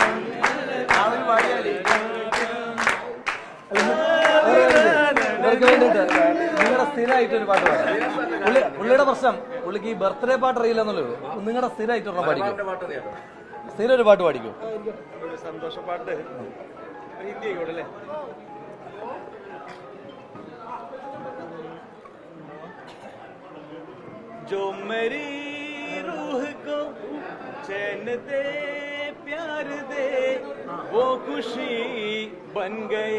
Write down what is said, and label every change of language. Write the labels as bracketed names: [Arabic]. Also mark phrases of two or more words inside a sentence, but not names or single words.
[Malayalam] ഇവർക്ക് വേണ്ടിയിട്ട് നിങ്ങളുടെ സ്ഥിരമായിട്ടൊരു പാട്ട് പാടാം. പുള്ളിയുടെ പ്രശ്നം, പുള്ളിക്ക് ഈ ബർത്ത്ഡേ പാട്ട് അറിയില്ല എന്നുള്ളൂ. നിങ്ങളുടെ സ്ഥിരമായിട്ടൊരെണ്ണം പാടിക്കും, സ്ഥിരം ഒരു പാട്ട് പാടിക്കും. സന്തോഷപ്പാട്ട് ഹിന്ദി. [Hindi] जो मेरी रूह को चैन दे प्यार दे वो खुशी बन गए